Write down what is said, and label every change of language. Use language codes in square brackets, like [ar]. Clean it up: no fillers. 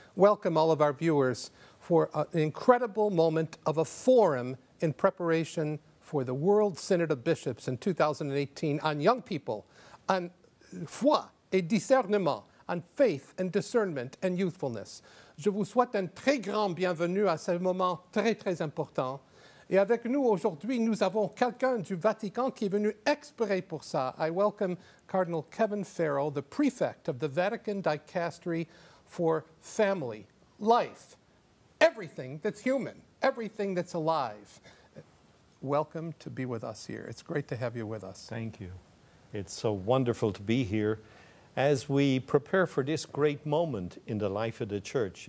[en] Welcome all of our viewers for an incredible moment of a forum in preparation for the World Synod of Bishops in 2018 on young people, on [fr] foi et discernement, [en] on faith and discernment and youthfulness. [fr] Je vous souhaite un très grand bienvenue à ce moment très, très important. Et avec nous aujourd'hui, nous avons quelqu'un du Vatican qui est venu exprès pour ça. [en] I welcome Cardinal Kevin Farrell, the prefect of the Vatican Dicastery for Family, Life, everything that's human, everything that's alive. Welcome to be with us here. It's great to have you with us. Thank you. It's so wonderful to be here as we prepare for this great moment in the life of the Church.